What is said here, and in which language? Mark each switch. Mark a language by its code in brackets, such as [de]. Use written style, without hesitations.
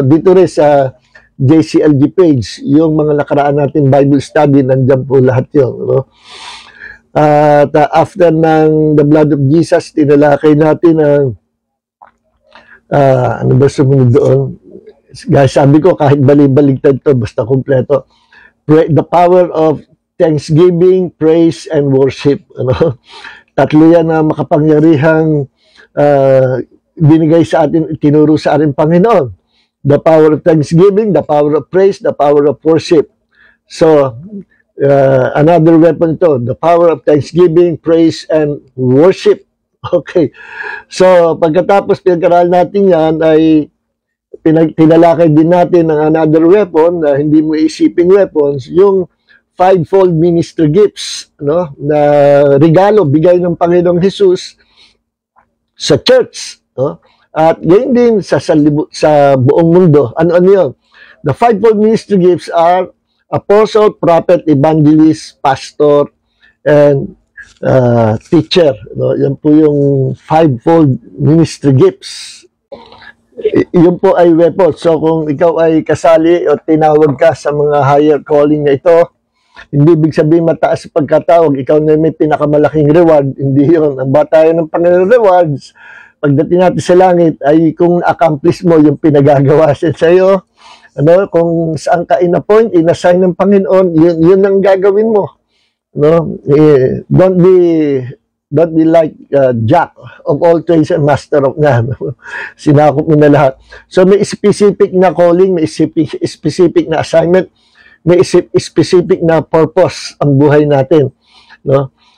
[tl] Dito rin sa JCLG page, yung mga nakaraan natin Bible study, nandyan po lahat yun. No? At after ng [en] the blood of Jesus, [tl] tinalakay natin ang ano ba sumunod doon? Guys, sabi ko kahit bali-baligtad to, basta kompleto. [en] The power of thanksgiving, praise, and worship. Ano? [tl] Tatlo yan na makapangyarihang binigay sa atin, tinuro sa ating Panginoon. [en] The power of thanksgiving, the power of praise, the power of worship. So, another weapon to, the power of thanksgiving, praise, and worship. [tl] Okay. So, pagkatapos pinag-aral natin yan, ay tinalakay din natin ng [en] another weapon [tl] na hindi mo isipin weapons, yung [en] fivefold ministry gifts, [tl] no? Na regalo, bigay ng Panginoong Jesus sa church. No? At gayon din sa buong mundo. Ano yun? [en] The fivefold ministry gifts are apostle, prophet, evangelist, pastor, and teacher. [tl] No? Yan po yung fivefold ministry gifts. Yun po ay weapon. So kung ikaw ay kasali o tinawag ka sa mga [en] higher calling [tl] na ito, hindi ibig sabihin mataas sa pagkatawag, ikaw na may pinakamalaking reward. Hindi yun. Ang batayo ng Panginoon rewards, pagdating natin sa langit, ay kung [en] accomplish [tl] mo yung pinagagawa siya sa iyo, ano, kung saan ka in-appoint, in-assign ng Panginoon, yun ang gagawin mo. [en] No, don't be like Jack of all trades and master of none. [tl] Sinakop mo na lahat. So may [en] specific na calling, [tl] may specific na assignment, may specific na purpose ang buhay natin. No?